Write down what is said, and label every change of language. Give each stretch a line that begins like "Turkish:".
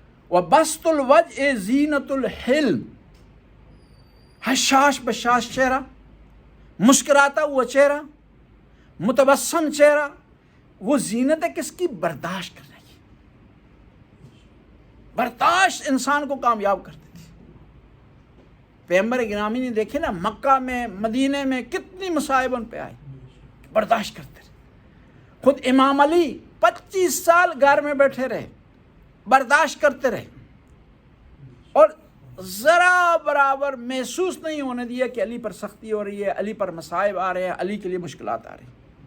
Arabic: وَبَسْطُ الْوَجْهِ زِینَةُ الْحِلْمِ،
Urdu: حشاش بشاش چہرہ، مسکراتا ہوا چہرہ، متبسم چہرہ، وہ زینت ہے کس کی؟ برداشت کرنے کی. برداشت انسان کو کامیاب کرتی تھی. پیغمبر گرامی نے دیکھے نا مکہ میں، مدینے میں کتنی مصائب ان پہ آئی، برداشت کرتے رہے. خود امام علی 25 سال گھر میں بیٹھے رہے، برداشت کرتے رہے، اور ذرا برابر محسوس نہیں ہونے دیا کہ علی پر سختی ہو رہی ہے، علی پر مصائب آ رہے ہیں، علی کے لیے مشکلات آ رہی ہیں.